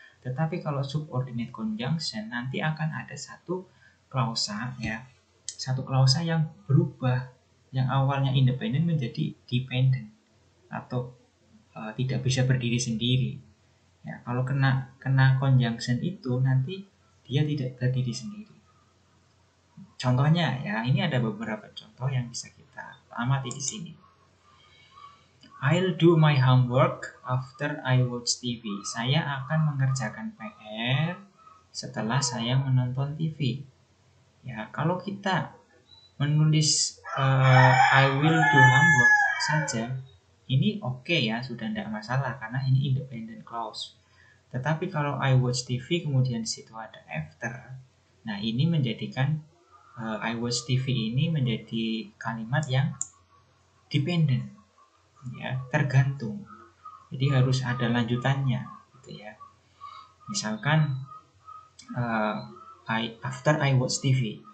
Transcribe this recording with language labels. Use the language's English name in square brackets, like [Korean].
[Indonesian] Tetapi kalau subordinate conjunction nanti akan ada satu klausa, ya, satu klausa yang berubah, yang awalnya independen menjadi dependent atau tidak bisa berdiri sendiri. Ya, kalau kena conjunction itu nanti dia tidak berdiri sendiri. Contohnya ya, ini ada beberapa contoh yang bisa kita amati di sini. [English] I'll do my homework after I watch TV. [Indonesian] Saya akan mengerjakan PR setelah saya menonton TV. Ya, kalau kita menulis [English] I will do homework [Indonesian] saja, ini oke ya, sudah tidak masalah karena ini independent clause. Tetapi kalau [English] I watch TV [Indonesian] kemudian di situ ada after, nah ini menjadikan I watch TV ini menjadi kalimat yang dependent, ya, tergantung. Jadi harus ada lanjutannya, gitu ya. Misalkan [English] after I watch TV.